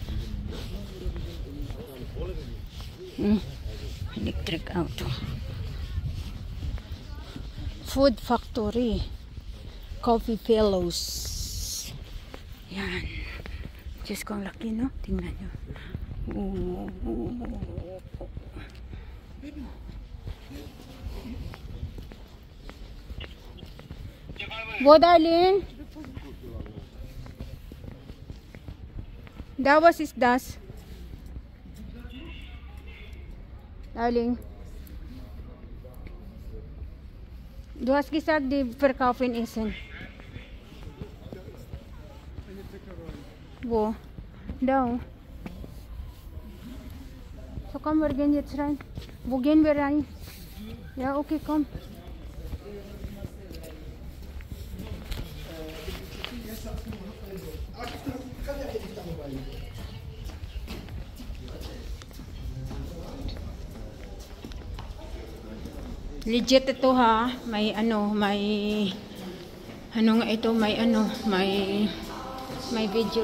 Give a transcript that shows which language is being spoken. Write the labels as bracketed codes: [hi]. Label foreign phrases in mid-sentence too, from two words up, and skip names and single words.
[en] Electric auto. Food Factory. Coffee Fellows. Yan. [tl] Diyos ko, ang laki, no? Tingnan nyo. [de] Wo, darling? Da, was ist das? Darling. Du hast gesagt, die verkaufen Essen. Wo? Da. So komm, wir gehen jetzt rein. Wo gehen wir rein? Ja, okay, komm. [tl] Legit ito ha, may ano, may ano nga ito, may ano, may video.